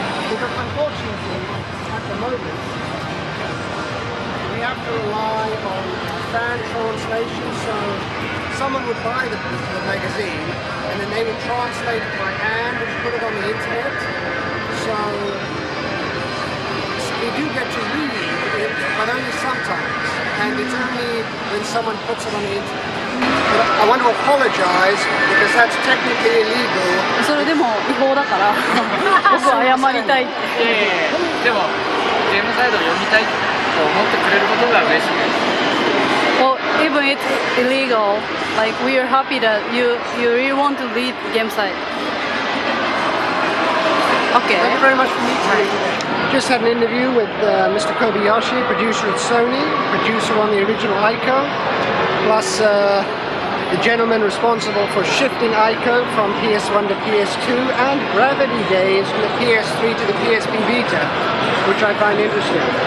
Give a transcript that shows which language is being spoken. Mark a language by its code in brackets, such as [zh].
[en] Because unfortunately, at the moment, we have to rely on fan translation, so someone would buy the magazine and then they would translate it by hand and put it on the internet. So we do get to read it, but only sometimes, and it's only when someone puts it on the internet. But I want to apologize because that's technically illegal. [ja] それでも違法だから僕は謝りたいって。でもゲームサイドを読みたいと思ってくれることが嬉しいです。 [en] Well, even it's illegal, like we are happy that you really want to read game site. Okay. Thank you very much for meeting me. Just had an interview with Mr. Kobayashi, producer at Sony, producer on the original Ico, plus the gentleman responsible for shifting Ico from PS1 to PS2 and Gravity Days from the PS3 to the PSP Vita, which I find interesting.